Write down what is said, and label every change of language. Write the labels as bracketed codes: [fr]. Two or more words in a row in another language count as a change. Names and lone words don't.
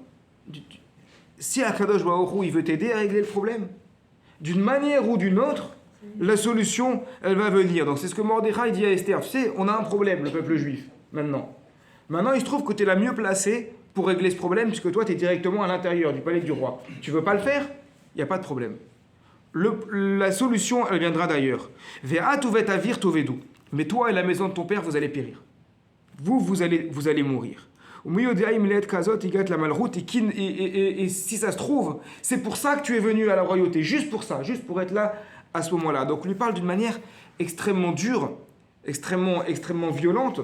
[he] Si הקדוש ברוך הוא, [fr] il veut t'aider à régler le problème, d'une manière ou d'une autre, la solution, elle va venir. Donc c'est ce que Mordechai dit à Esther. Tu sais, on a un problème, le peuple juif, maintenant. Maintenant, il se trouve que tu es la mieux placée pour régler ce problème, puisque toi, tu es directement à l'intérieur du palais du roi. Tu veux pas le faire? Il n'y a pas de problème. La solution, elle viendra d'ailleurs. [he] ואת ובית אביך תאבדו. [fr] Mais toi et la maison de ton père, vous allez périr. Vous allez mourir. Et si ça se trouve, c'est pour ça que tu es venu à la royauté, juste pour ça, juste pour être là à ce moment-là. Donc, il lui parle d'une manière extrêmement dure, extrêmement violente.